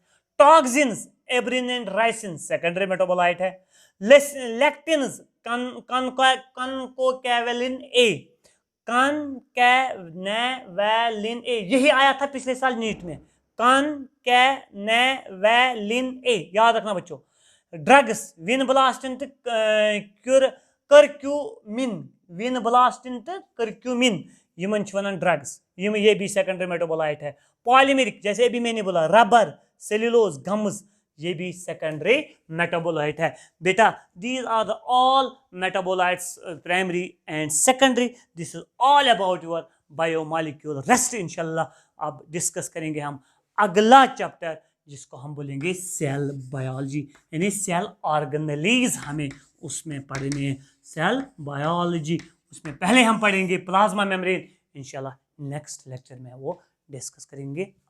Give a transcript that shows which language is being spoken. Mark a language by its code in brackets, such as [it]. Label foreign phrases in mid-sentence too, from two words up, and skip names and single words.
[en] Toxins, abrin and ricin, secondary metabolite [hi] है। लेक्टिन्स, कनकोकेवलिन ए, यही आया था पिछले साल नीट में, कनकेनेवलिन ए, याद रखना बच्चों। ड्रग्स, विनब्लास्टिन, करक्यूमिन, [ks] یِمن وَنان [hi] ड्रग्स, ये भी [en] secondary metabolite [hi] है। पॉलीमेरिक, जैसे अभी मैंने बोला, रबर, सेल्यूलोज, गम्स, ये भी [en] secondary metabolite [hi] है। [en] बेटा these are the all metabolites, primary and secondary. This is all about your biomolecule. [hi] रेस्ट इंशाल्लाह अब डिस्कस करेंगे हम अगला चैप्टर, जिसको हम बोलेंगे [en] cell biology, [hi] यानी [en] cell organelles [hi] हमें उसमें पढ़ने हैं। [en] cell biology [hi] उसमें पहले हम पढ़ेंगे [en] plasma membrane, [hi] इंशाल्लाह [en] next lecture [hi] में वो डिस्कस करेंगे।